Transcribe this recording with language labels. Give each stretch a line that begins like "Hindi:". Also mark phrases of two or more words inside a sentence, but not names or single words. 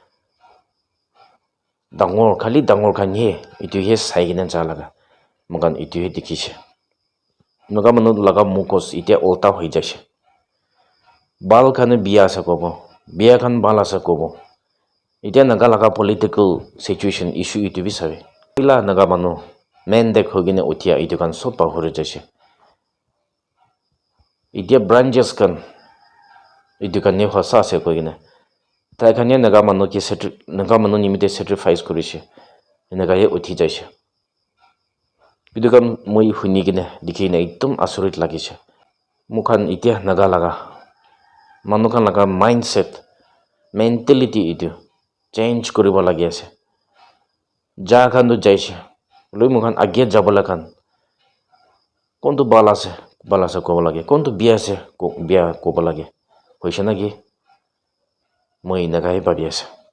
Naga Pidgin: dangor khali dangor khan he itu he sai kine ja laga mogan itu he dikhise naga manu laga mukos itia ulta hoi jase bal khan biya sa kobo biya khan bala sa kobo itia naga laga
English: political situation issue
Naga Pidgin: itu bi sabe ila naga manu men dek hogine utia itu kan sob bahore jase itia branches kan itu kan ne hosa ase kogine tai khane naga manu ki naga manu nimite sacrifice korise enaga ye uthi jaise itu kan moi huni kine dikhine ekdom asorit lagise mukhan itia naga laga manu kan laga
English: mindset mentality
Naga Pidgin: itu change koribo lagi ase ja khan do jaise loi mukhan age jabola khan kontu bala se kobo lage kontu bia se bia kobo lage hoise na ki moi nagai bhabi ase